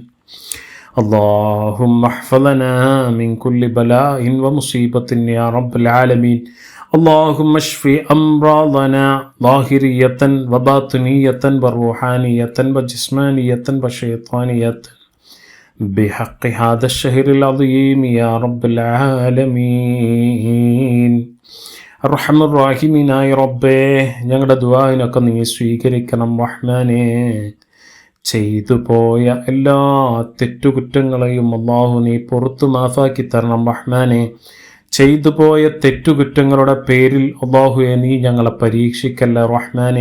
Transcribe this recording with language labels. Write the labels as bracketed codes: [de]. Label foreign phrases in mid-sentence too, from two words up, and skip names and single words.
[ar] اللهم احفظنا من كل بلاء ومصيبة يا رب العالمين. اللهم اشف أمراضنا ظاهرية وباطنية وروحانية وجسمانية وشيطانية بحق هذا الشهر العظيم يا رب العالمين. أرحم الراحمين [ml] റബ്ബേ, ഞങ്ങളുടെ ദുആഇനൊക്കെ നീ സ്വീകരിക്കണം റഹ്മാനേ. ചെയ്തു പോയ എല്ലാ തെറ്റുകുറ്റങ്ങളെയും അല്ലാഹു നീ പുറത്തു മാഫാക്കി തരണം റഹ്മാനേ. ചെയ്തു പോയ തെറ്റുകുറ്റങ്ങളുടെ പേരിൽ അല്ലാഹുവേ നീ ഞങ്ങളെ പരീക്ഷിക്കല്ല റഹ്മാനേ.